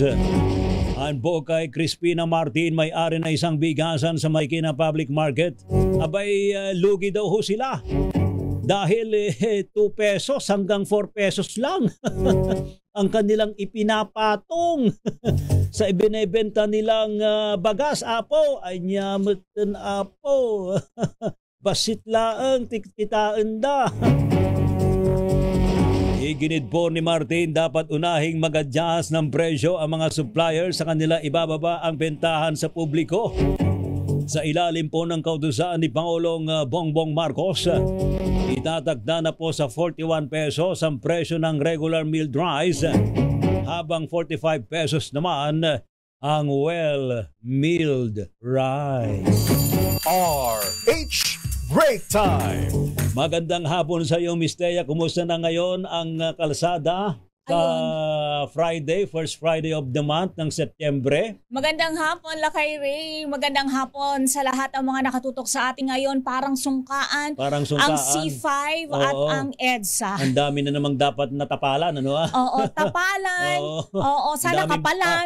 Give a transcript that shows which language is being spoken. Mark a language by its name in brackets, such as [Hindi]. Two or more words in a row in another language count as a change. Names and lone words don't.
[Filipino] Ayon po kay Crispina Martin, may-ari na isang bigasan sa Marikina Public Market, abay lugi daw ho sila dahil 2 pesos hanggang 4 pesos lang ang kanilang ipinapatong sa ibinebenta nilang bagas. [Iloko] Apo, ay nyamatan apo. Basit laang tikitaan da. [Filipino] Iginid po ni Martin, dapat unahing mag-adjust ng presyo ang mga supplier sa kanila ibababa ang bentahan sa publiko. Sa ilalim po ng kautusan ni Pangulong Bongbong Marcos, itatagda na po sa 41 pesos ang presyo ng [English] regular milled rice, [Filipino] habang 45 pesos naman ang [English] well milled rice. RH Break Time! [Filipino] Magandang hapon sa iyo, Miss Thea. Kumusta na ngayon ang kalsada sa Friday, [English] first Friday of the month [Filipino] ng Setyembre? Magandang hapon, Lakay Ray. Magandang hapon sa lahat ng mga nakatutok sa ating ngayon. Parang sungkaan. Ang C5 at ang EDSA. Ang dami na namang dapat natapalan, ano ah? Oo, tapalan. Oo, sana kapalan.